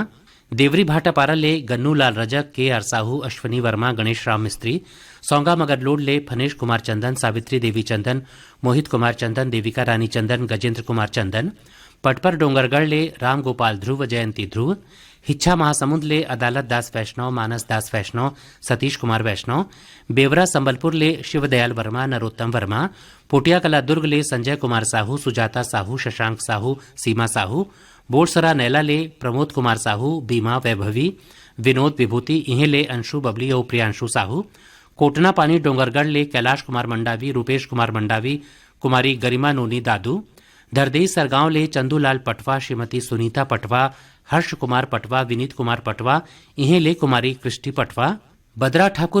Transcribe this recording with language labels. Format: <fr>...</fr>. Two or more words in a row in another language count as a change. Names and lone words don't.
<hne>देवरी भाटापारा ले गन्नू लाल रजक, के आर साहू, अश्वनी वर्मा, गणेश राम मिस्त्री, सौंगा मगरलोड ले फनेश कुमार चंदन, सावित्री देवी चंदन, मोहित कुमार चंदन, देविका रानी चंदन, गजेंद्र कुमार चंदन, पटपर डोंगरगढ़ ले राम गोपाल ध्रुव, जयंती ध्रुव, हिच्छा महासमुंद ले अदालत दास वैष्णव, मानस दास वैष्णव, सतीश कुमार वैष्णव, बेवरा संबलपुर ले शिवदयाल वर्मा, नरोत्तम वर्मा, पोटिया कला दुर्ग ले संजय कुमार साहू, सुजाता साहू, शशांक साहू, सीमा साहू, बोरसरा नैला ले प्रमोद कुमार साहू, बीमा वैभवी, विनोद विभूति, इहे ले अंशु बबली और प्रियांशु साहू, कोटना पानी डोंगरगढ़ ले कैलाश कुमार मंडावी, रूपेश कुमार मंडावी, कुमारी गरिमा नोनी दादू, धरदेई सरगांव ले चंदूलाल पटवा, श्रीमती सुनीता पटवा, हर्ष कुमार पटवा, विनीत कुमार पटवा, इहे ले कुमारी कृष्टि पटवा, बदरा ठाकुर</hne>